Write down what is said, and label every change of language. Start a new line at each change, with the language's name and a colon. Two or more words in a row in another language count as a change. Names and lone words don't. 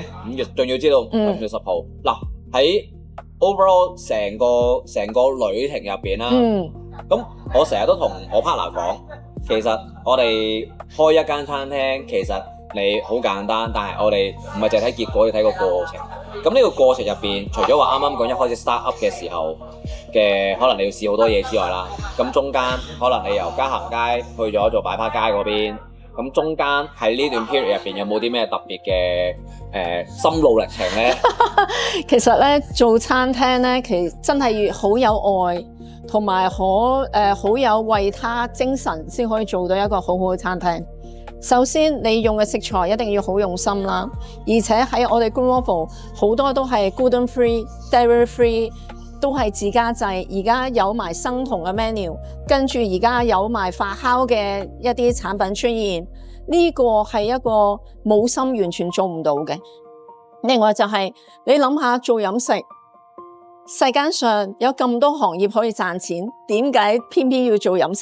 Cantonese: 仲要知道5月10號。嗱，喺 overall 成個旅程入邊啦，咁我成日都同我 partner 講，其實我哋開一間餐廳，其實你好簡單，但係我哋唔係淨係睇結果，要睇個過程。咁呢個過程入邊，除咗話啱啱講一開始
English: start up
Cantonese: 嘅時候嘅，可能你要試好多嘢之外啦，咁中間可能你由嘉咸街去咗做擺花街嗰邊，咁中間喺呢段 period 入邊有冇啲咩特別嘅心路歷程咧？其實咧做餐廳咧，其實真係好有愛，同埋好有為他精神，先可以做到一個好好嘅餐廳。首先，你用嘅食材一定要好用心啦，而且喺我哋 Green Waffle 好多都係
English: gluten free、dairy free，
Cantonese: 都係自家製。而家有埋生酮嘅 menu， 跟住而家有埋發酵嘅一啲產品出現，呢個係一個冇心完全做唔到嘅。另外就係你諗下做飲食， 世間上有咁多行業可以賺錢，點解偏偏要做飲食？